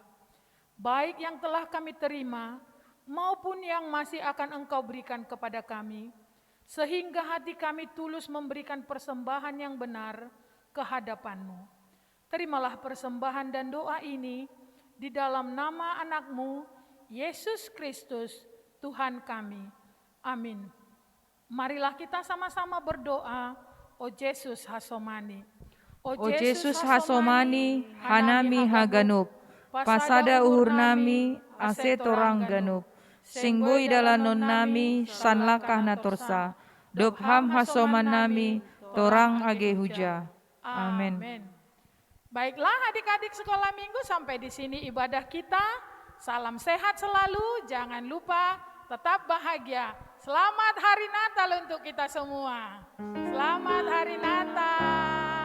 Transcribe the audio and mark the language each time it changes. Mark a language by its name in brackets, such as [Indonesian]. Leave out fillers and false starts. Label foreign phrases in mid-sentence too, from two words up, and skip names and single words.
[Indonesian] Baik yang telah kami terima maupun yang masih akan Engkau berikan kepada kami, sehingga hati kami tulus memberikan persembahan yang benar ke hadapan-Mu. Terimalah persembahan dan doa ini di dalam nama anak-Mu, Yesus Kristus, Tuhan kami. Amin. Marilah kita sama-sama berdoa, O Yesus Hasomani. [Batak Simalungun] O Jesus Hasomani, Hanami Haganuk, Pasada uhur nami, ase torang ganup, Singboi dalanon nami, sanlakah natorsa, Dopham hasoman nami, torang age huja. [Indonesian] Amin. Baiklah adik-adik sekolah minggu, sampai di sini ibadah kita. Salam sehat selalu, jangan lupa tetap bahagia. Selamat Hari Natal untuk kita semua. Selamat Hari Natal.